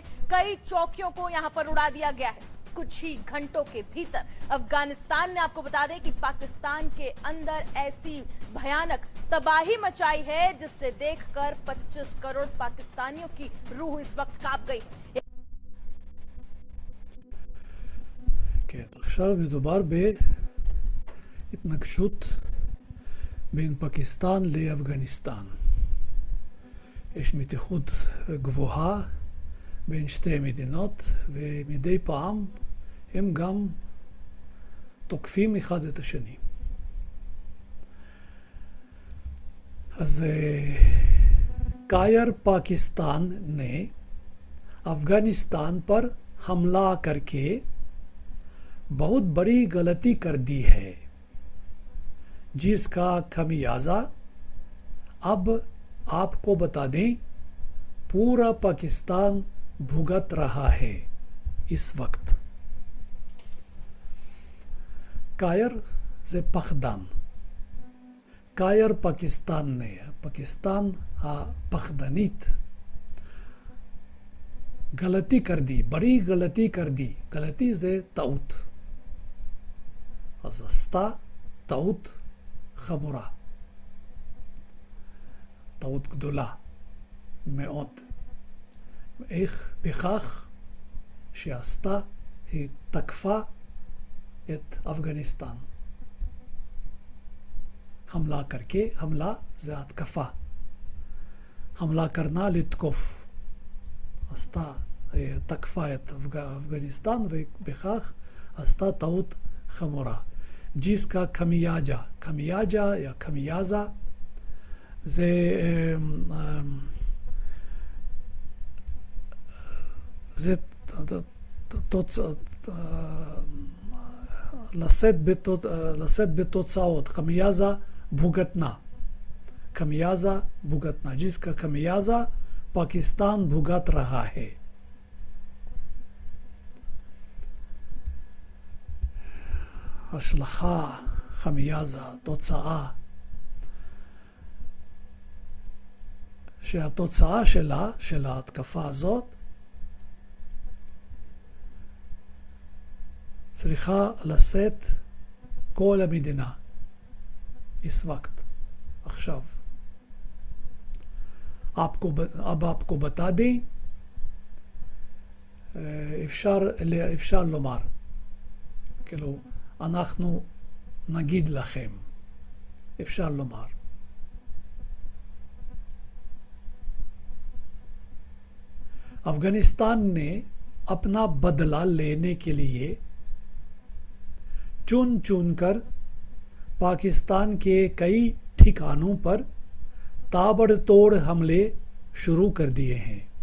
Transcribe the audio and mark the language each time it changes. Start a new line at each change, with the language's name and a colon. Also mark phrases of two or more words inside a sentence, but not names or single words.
Hindi: कई चौकियों को यहां पर उड़ा दिया गया है। कुछ ही घंटों के भीतर अफगानिस्तान ने आपको बता दें कि पाकिस्तान के अंदर ऐसी भयानक तबाही मचाई है जिससे देखकर 25 करोड़ पाकिस्तानियों की रूह इस वक्त कांप गई है।
Hebrew: עכשיו מדובר בהתנגשות בין פקיסטן לאפגניסטן. יש מתיחות גבוהה בין שתי מדינות, ומדי פעם הם גם תוקפים אחד את השני.
Hindi: אז कायर पाकिस्तान ने अफगानिस्तान पर हमला करके बहुत बड़ी गलती कर दी है, जिसका खमियाजा अब आपको बता दें पूरा पाकिस्तान भुगत रहा है इस वक्त. कायर
Hebrew: זה פחדן,
Hindi: कायर पाकिस्तान ने, पाकिस्तान
Hebrew: הפחדנית
Hindi: गलती कर दी, बड़ी गलती कर दी. गलती
Hebrew: זה טעות, אז עשתה טעות חמורה, טעות גדולה מאוד. איך? בכך שעשתה, היא תקפה את אפגניסטן.
Hindi: हमला करके, हमला
Hebrew: זה התקפה,
Hindi: हमला करना לתקוף.
Hebrew: עשתה, תקפה את אפגניסטן ובכך עשתה טעות חמורה,
Hindi: जिसका खमियाजा, खमियाजा या खमियाजा
Hebrew: זה זה לשאת בתוצאות.
Hindi: खमियाजा भुगतना, खमियाजा भुगतना, जिसका खमियाजा पाकिस्तान भुगत रहा है.
Hebrew: השלכה, חמיאזה, תוצאה, שהתוצאה שלה, של ההתקפה הזאת, צריכה לשאת כל המדינה.
Hindi: इस वक्त, עכשיו. अब आपको बता दें,
Hebrew: אפשר לומר, כאילו, אנחנו נגיד לכם, אפשר לומר.
Hindi: अफगानिस्तान ने अपना बदला लेने के लिए चुन चुन कर पाकिस्तान के कई ठिकानों पर ताबड़तोड़ हमले शुरू कर दिए हैं।